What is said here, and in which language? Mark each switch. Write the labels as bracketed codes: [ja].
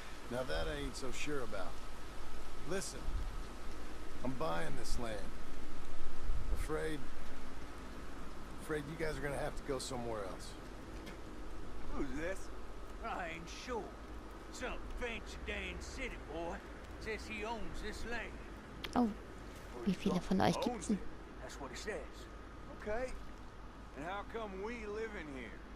[en] Now that I ain't so sure about. Listen, I'm buying this land. Afraid you guys are gonna have to go somewhere else. Who's this? I ain't sure. Some fancy Dan city boy says he owns this land. [de] Oh, wie viele von euch gibt's denn? [en] That's what he says. Okay. And how come we live in here?